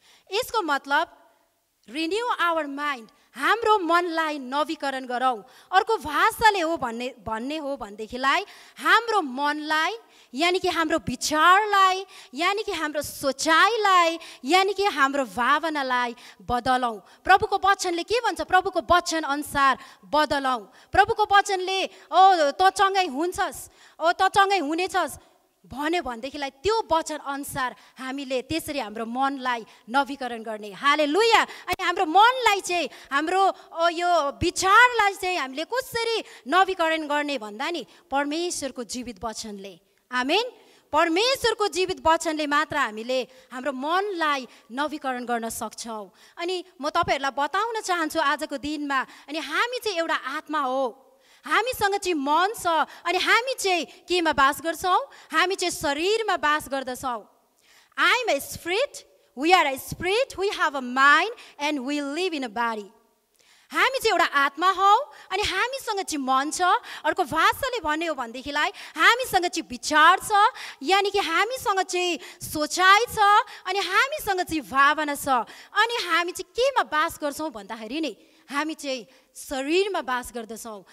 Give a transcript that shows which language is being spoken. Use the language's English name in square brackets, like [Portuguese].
[Nepali] यसको मतलब [English] renew our mind. [Nepali] हाम्रो मनलाई नवीकरण गरौँ. अर्को भाषाले हो भन्ने हो भन्देखिलाई हाम्रो मनलाई यानी कि हाम्रो विचारलाई यानी कि हाम्रो सोचाइलाई यानी कि हाम्रो भावनालाई बदलौं. प्रभुको वचनले के भन्छ? प्रभुको वचन अनुसार बदलौं. प्रभुको वचनले त चंगाई हुन्छस्, त चंगाई हुनेछस् भन्यो भनेदेखिलाई त्यो वचन अनुसार हामीले त्यसरी हाम्रो मनलाई नवीकरण गर्ने. हालेलुया. अनि हाम्रो मनलाई चाहिँ हाम्रो यो विचारलाई चाहिँ हामीले कसरी नवीकरण गर्ने भन्दा नि परमेश्वरको जीवित वचनले. आमेन. परमेश्वरको जीवित वचनले मात्र हामीले हाम्रो मनलाई नवीकरण गर्न सक्छौं. अनि म तपाईहरुलाई बताउन चाहन्छु आजको दिनमा अनि हामी चाहिँ एउटा आत्मा हो. हामीसँग चाहिँ मन छ अनि हामी चाहिँ केमा बास गर्छौं? हामी चाहिँ शरीरमा बास गर्दछौं. [English] I am a spirit, we are a spirit, we have a mind and we live in a body. [Nepali] हामी चाहिँ एउटा आत्मा हौ अनि हामीसँग चाहिँ मन छ. अर्को भाषाले भन्ने हो भन्देखिलाई हामीसँग चाहिँ विचार छ यानी कि हामीसँग चाहिँ सोचाइ छ अनि हामीसँग चाहिँ भावना छ. अनि हामी चाहिँ केमा बास गर्छौं भन्दाखेरि नि हामी चाहिँ शरीरमा बास गर्दछौं.